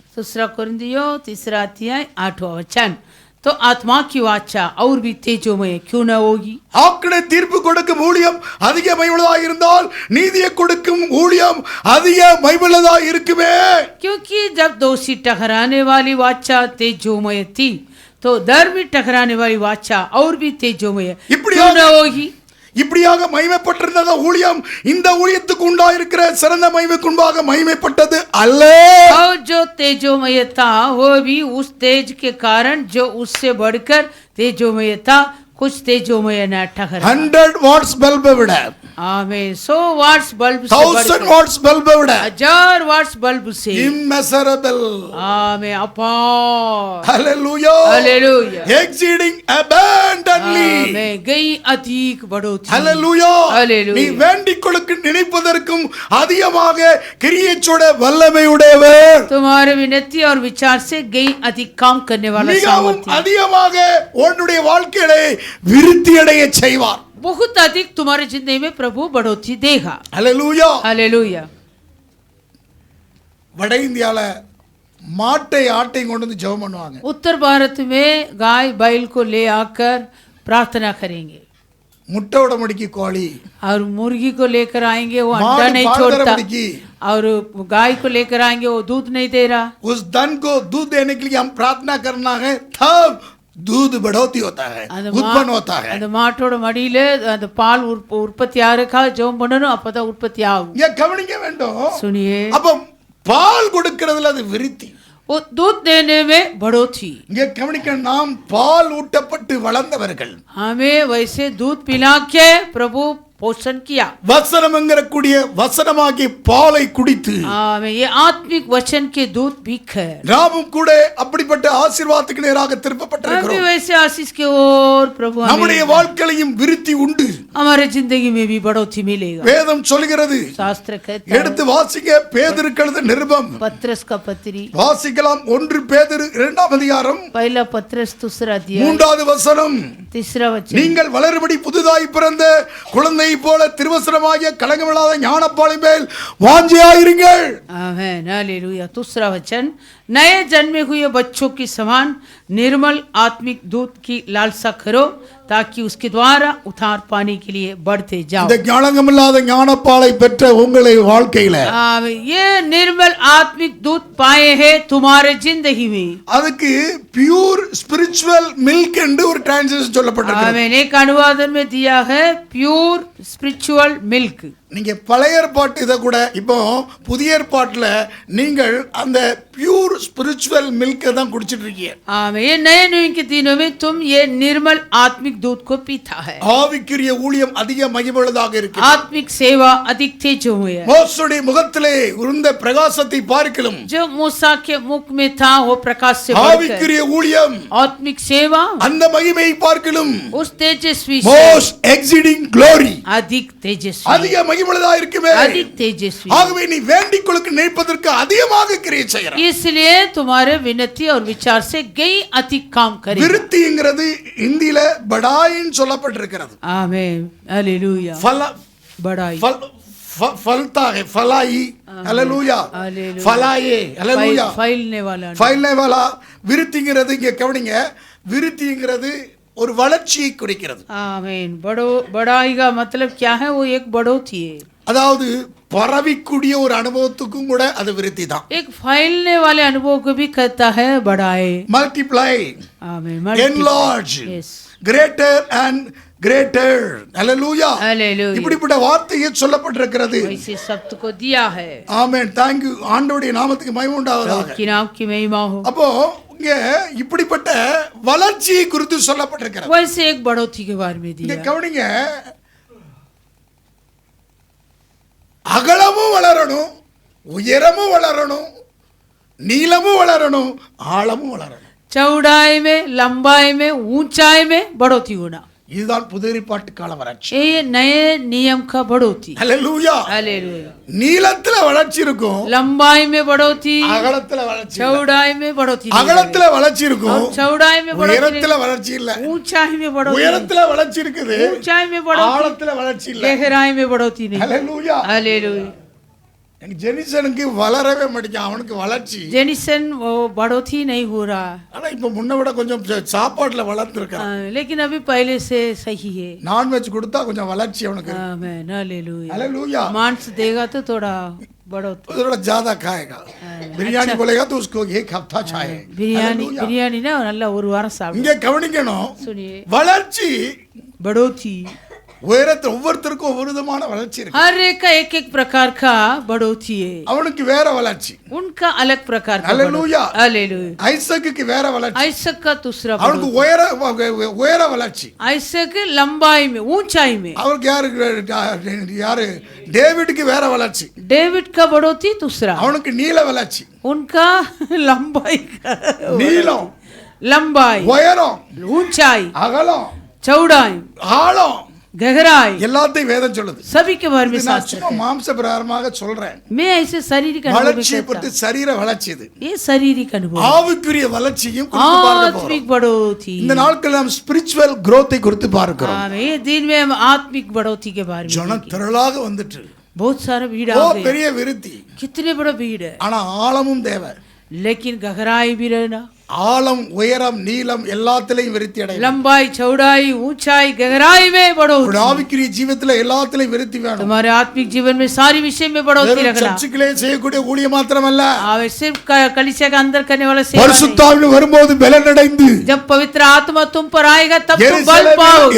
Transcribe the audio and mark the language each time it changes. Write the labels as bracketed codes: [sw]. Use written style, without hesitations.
[hi] 2 कुरिन्थियों 3 अध्याय 8वां वचन, तो आत्मा की वाचा और भी तेजोमय क्यों न होगी। [ta] ஆக்கினை தீர்ப்பு கொடுக்கும் ஊழியம் அதிக மகிமையுள்ளதா இருந்தால் நீதியை கொடுக்கும் ஊழியம் அதிக மகிமையுள்ளதா இருக்குமே. [hi] क्योंकि जब दोषी ठहराने वाली वाचा तेजोमय थी, तो धर्मी टकराने वाली वाचा और भी तेजोमय [ta] இப்படியாக [hi] क्यों न होगी [ta] இப்படியாக மகிமைப்பட்டிருந்த ஊழியம் இந்த ஊழியத்துக்கு உண்டாயிருக்கிற சிறந்த மகிமைக்கு முன்பாக மகிமைப்பட்டது அல்ல. [hi] और जो तेजोमय था वो भी उस तेज के कारण जो उससे बढ़कर तेजोमय था कुछ तेजोमय न ठहरा. [ta] 100 வாட்ஸ் பல்பை விட [hi] आमेन 100 वाट्स बल्ब से 1000 बढ़कर [ta] வாட்ஸ் பல்பை விட [hi] 1000 वाट्स बल्ब से [en] immeasurable. [hi] आमेन अपार [en] Hallelujah. [hi] Hallelujah [en] Exceeding abundantly. [hi] आमेन गई अधिक बढ़ोतरी [en] Hallelujah. Hallelujah. [ta] நீ வேண்டிக் கொள்ளுக்கு நினைப்பதற்கும் அதிகமாக கிரியைச்சோட வல்லமை உடையவர். [hi] तुम्हारे विनती और विचार से गई अधिक काम करने वाला [ta] மிகவும் [hi] सामर्थ्य [ta] அதிகமாக உன்னுடைய வாழ்க்கையிலே விருத்தி அடைய செய்வார். [hi] बहुत अधिक तुम्हारे जिंदगी में प्रभु बढ़ोतरी देगा. [en] Hallelujah. [hi] हालेलुया. [ta] வட இந்தியால மாட்டை ஆட்டையும் கொண்டு வந்து ஜெபம் பண்ணுவாங்க. [hi] उत्तर भारत में गाय बैल को ले आकर प्रार्थना करेंगे [ta] முட்டை விட முடிக்கி கோழி, [hi] और मुर्गी को लेकर आएंगे वो अंडा [ta] மாடு [hi] नहीं [ta] பால் தர [hi] छोड़ता [ta] முடிக்கி, [hi] और गाय को लेकर आएंगे वो दूध नहीं दे रहा. उस धन को दूध देने के लिए हम प्रार्थना करना है, तब दूध बढ़ोती होता है, [ta] அந்த [hi] उत्पन्न होता है. [ta] அந்த மாட்டோட மடியில அந்த பால் உற்பத்தி ஆறக்கா ஜெபம் பண்ணணும் அப்பதான் உற்பத்தி ஆகும். இங்க கவனிக்க வேண்டும். [hi] सुनिए [ta] அப்ப பால் கொடுக்கிறதுல அது விருத்தி. [hi] वो दूध देने में बढ़ोतरी. [ta] இங்க கவனிக்க, நாம் பால் ஊட்டப்பட்டு வளர்ந்தவர்கள். [hi] हमें वैसे दूध पिला के प्रभु पोषण किया. [ta] வசனம் என்கிறக்கூடிய வசனமாகி பாலை குடித்து [hi] हमें ये आत्मिक वचन के दूध पीकर [ta] நாமும் கூட அப்படிப்பட்ட ஆசீர்வாதத்துக்கு நேராக [hi] हम भी [ta] திருப்பப்பட்டிருக்கிறோம். [hi] वैसे आशीष के ओर प्रभु [ta] நம்முடைய [hi] हमें [ta] வாழ்க்கையிலும் விருத்தி உண்டு. [hi] हमारे जिंदगी में भी बढ़ोतरी मिलेगा. [ta] வேதம் சொல்கிறது. [hi] शास्त्र कहता है [ta] எடுத்து வாசிக்க, பேதுருக்கு எழுதின நிருபம் [hi] पत्रस का पत्री [ta] வாசிக்கலாம். 1 பேதுரு 2ஆம் அதிகாரம் [hi] पहला पत्रस दूसरा अध्याय [ta] 3வது வசனம். [hi] तीसरा वचन [ta] நீங்கள் வளரும்படி புதுதாய் பிறந்த குழந்தை போல திருவசனமாகிய கலங்கமில்லாத ஞானப்பாலை மேல் வாஞ்சியாயிருங்கள். [hi] Amen hallelujah. दूसरा वचन नए जन्मे हुए बच्चों के समान निर्मल आत्मिक दूध की लालसा करो ताकि उसके द्वारा उद्धार पाने के लिए बढ़ते जाओ. [ta] இந்த ஞானமில்லாத ஞானப்பாலை பெற்ற உங்களை வாழ்க்கையில [hi] आमीन. ये निर्मल आत्मिक दूध पाए हैं तुम्हारे जिंदगी में. [ta] அதுக்கு [en] pure spiritual milk [ta] என்று ஒரு டிரான்ஸ்லேஷன் சொல்லப்பட்டிருக்கு. [hi] आमीन. एक अनुवादन में दिया है [en] Pure spiritual milk. [ta] நீங்க பழைய ஏற்பாட்டு இதை கூட இப்போ புதிய ஏற்பாட்டுல நீங்கள் அந்த [en] pure spiritual milk [ta] தான் குடிச்சிட்டு இருக்கீங்க. [hi] आमीन. ये नए नियम के दिनों में तुम ये निर्मल आत्मिक दूध को पीता है. [ta] ஆவிக்குரிய ஊழியம் அதிக மகிமையுள்ளதாக இருக்கு. [hi] आत्मिक सेवा अधिक तेजोमय है. [ta] மோசேயுடைய முகத்திலே இருந்த பிரகாசத்தை பார்க்கலாம். [hi] जो मूसा के मुख में था वो प्रकाश से बढ़कर [ta] ஆவிக்குரிய ஊழியம் [hi] आत्मिक सेवा [ta] அந்த மகிமையை பார்க்கலாம். [hi] उस तेजस्वी से [en] most exceeding glory [hi] अधिक तेजस्वी [ta] அதிக மகிமையுள்ளதாக இருக்குமே. [hi] अधिक तेजस्वी. [ta] ஆகவே நீ வேண்டிக் கொள்ளுக்கு நினைப்பதற்கு அதிகமாக கிரியை செய்யற. [hi] इसलिए तुम्हारे विनती और विचार से गई अधिक काम करें. [ta] விருத்திங்கிறது இந்தியில படாயின்னு சொல்லப்பட்டிருக்கிறது. [hi] आमीन हालेलुया. बड़ाई फलता है फलाई. हालेलुया. हालेलुया. फलाये. हालेलुया. फैलने वाला फैलने वाला. [ta] விருத்திங்கிறது இங்க கவனிங்க, விருத்திங்கிறது ஒரு வளர்ச்சியை குறிக்கிறது. [hi] आमीन. बड़ाई का मतलब क्या है? वो एक बढ़ोतरी है. [ta] அதாவது பரவிக்கூடிய ஒரு அனுபவத்துக்கும் கூட அது விருத்தி தான். [hi] एक फैलने वाले अनुभव को भी कहता है बड़ाई. [en] multiply, [hi] आमीन. [en] enlarge, Yes. greater and greater. Hallelujah. Hallelujah. [ta] இப்படிப்பட்ட வார்த்தையை சொல்லப்பட்டிருக்கிறது. [hi] वैसे शब्द को दिया है. [ta] ஆமென். [en] thank you. [ta] ஆண்டவருடைய நாமத்துக்கு மகிமை உண்டாவதாக. [hi] प्रभु की नाम की महिमा हो. [ta] அப்போ இங்க இப்படிப்பட்ட வளர்ச்சியை குறித்து சொல்லப்பட்டிருக்கிறது. [hi] वैसे एक बढ़ोतरी के बारे में [ta] இங்க [hi] दिया. [ta] கவனிங்க, அகலமும் வளரணும், உயரமும் வளரணும், நீளமும் வளரணும், ஆழமும் வளரணும். [hi] चौड़ाई में, लंबाई में, ऊंचाई में बढ़ोतरी होना. [ta] இதுதான் புதிய ஏற்பாட்டு கால வளர்ச்சி. [hi] ये नए नियम का बढ़ोतरी. [ta] ஹல்லேலூயா. [hi] हालेलुया. [ta] நீளத்துல வளர்ச்சி இருக்கும், [hi] लंबाई में बढ़ोतरी, [ta] அகலத்துல வளர்ச்சி இல்ல. [hi] चौड़ाई में बढ़ोतरी नहीं [ta] அகலத்துல வளர்ச்சி இருக்கும், [hi] और चौड़ाई में बढ़ोतरी [ta] உயரத்துல வளர்ச்சி இல்ல. [hi] नहीं. ऊंचाई में बढ़ोतरी, [ta] உயரத்துல வளர்ச்சி இருக்குது, [hi] ऊंचाई में बढ़ोतरी, [ta] ஆழத்துல வளர்ச்சி இல்ல. [hi] गहराई में बढ़ोतरी नहीं. [ta] ஹல்லேலூயா. [hi] हालेलुया. [ta] எனக்கு ஜெனிசனுக்கு வளரவே மாட்டேங்குது, அவனுக்கு வளர்ச்சி. [hi] जेनिसन वो बढ़ोतरी नहीं हो रहा. [ta] ஆனா இப்ப முன்ன விட கொஞ்சம் சாப்பாட்டுல வளர்ந்துருக்கான். [hi] लेकिन अभी पहले से सही है. [ta] நான்வெஜ் கொடுத்தா கொஞ்சம் வளர்ச்சி அவனுக்கு. [hi] आमीन हालेलुया. [ta] ஹல்லேலூயா. [hi] मांस देगा तो थोड़ा बढ़ोतरी थोड़ा ज्यादा खाएगा, बिरयानी बोलेगा तो उसको एक हफ्ता चाहे। बिरयानी बिरयानी ना [ta] நல்லா ஒரு வாரம் சாப்பிடும் இங்க கவனிக்கணும், [hi] सुनिए [ta] வளர்ச்சி [hi] बढ़ोतरी [ta] உயரத்தில் ஒவ்வொருத்தருக்கும் ஒவ்வொரு விதமான வளர்ச்சி இருக்கு. [hi] हर एक का एक प्रकार का बढ़ोतरी है, [ta] அவனுக்கு வேற வளர்ச்சி. [hi] उनका अलग प्रकार का हालेलुया, हालेलुया। [ta] ஐசக்குக்கு வேற வளர்ச்சி, [hi] आइसक का दूसरा [ta] அவனுக்கு உயர வளர்ச்சி. [hi] आइसक लंबाई में ऊंचाई में, [ta] அவருக்கு யாரு டேவிடுக்கு வேற வளர்ச்சி, [hi] डेविड का बढ़ोतरी दूसरा, [ta] அவனுக்கு நீள வளர்ச்சி. [hi] उनका लंबाई का [ta] நீளம், [hi] लंबाई, [ta] உயரம், [hi] ऊंचाई, [ta] அகலம், [hi] चौड़ाई, [ta] ஆழம், [hi] गहराई, [ta] எல்லாத்தையும் வேதம் சொல்லுது. [hi] सभी के बारे में [ta] இது நான் [hi] शास्त्र [ta] சும்மா மாம்ச பிரகாரமாக சொல்றேன். [hi] मैं ऐसे शारीरिक अनुभव में [ta] வளர்ச்சியை [hi] कहता [ta] பற்றி சரீர வளர்ச்சி இது. [hi] हूं। ये शारीरिक अनुभव, [ta] ஆவிக்குரிய வளர்ச்சியும் குறித்து பார்க்க போறோம். [hi] आत्मिक बढ़ोतरी। [ta] இந்த நாட்கள் நாம் ஸ்பிரிச்சுவல் growth-ஐ குறித்து பார்க்கிறோம். [hi] हाँ, ये दिन में हम आत्मिक बढ़ोतरी के बारे में [ta] ஜனம் [hi] देखेंगे। [ta] திரளாக வந்துட்டு [hi] बहुत सारा भीड़ [ta] ஓ [hi] आ गई, [ta] பெரிய விருத்தி, [hi] कितने बड़ा भीड़ है, [ta] ஆனா ஆழமும் தேவை. [hi] लेकिन गहराई भी रहना, [ta] ஆழம், உயரம், நீளம் எல்லாத்திலையும் விருத்தி அடையும். [hi] लंबाई, चौड़ाई, ऊंचाई, गहराई में [ta] ஒரு [hi] बढ़ोतरी। [ta] ஆவிக்குரிய ஜீவிதத்துல எல்லாத்திலையும் விருத்தி வேணும். [hi] तुम्हारे आत्मिक जीवन में सारी विषय में बढ़ोतरी [ta] வெறும் [hi] रखना। [ta] சர்ச்சுகளே செய்யக்கூடிய ஊழியம் மாத்திரமல்ல, [hi] सिर्फ कलीसिया के अंदर करने वाला सेवा नहीं। [ta] பரிசுத்தாவின் வரும்போது பலனடைந்து [hi] जब पवित्र आत्मा तुम पर आएगा तब तुम बल पाओगे।